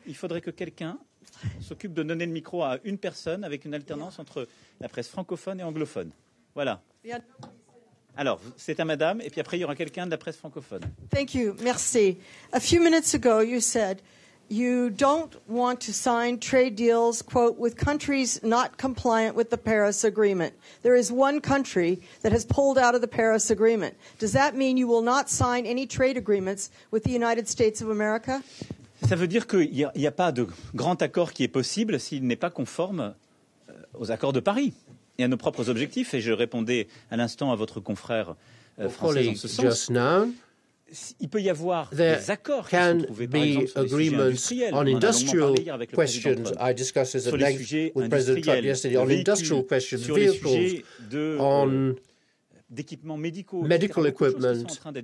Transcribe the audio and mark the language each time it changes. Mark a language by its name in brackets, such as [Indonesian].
[French] il faudrait que quelqu'un s'occupe de donner le micro à une personne avec une alternance entre la presse francophone et anglophone. Voilà. Alors, c'est à madame, et puis après, il y aura quelqu'un de la presse francophone. [English] Thank you. [French] Merci. [English] A few minutes ago, you said you don't want to sign trade deals, quote, with countries not compliant with the Paris Agreement. There is one country that has pulled out of the Paris Agreement. Does that mean you will not sign any trade agreements with the United States of America? [French] Ça veut dire qu'il n'y a pas de grand accord qui est possible s'il n'est pas conforme aux accords de Paris et à nos propres objectifs. Et je répondais à l'instant à votre confrère français en ce sens. Il peut y avoir des accords qui sont trouvés, par exemple, sur des sujets industriels. [English] On industrial questions, I discussed this at length with President Trump yesterday. On industrial questions, vehicles, on medical equipment.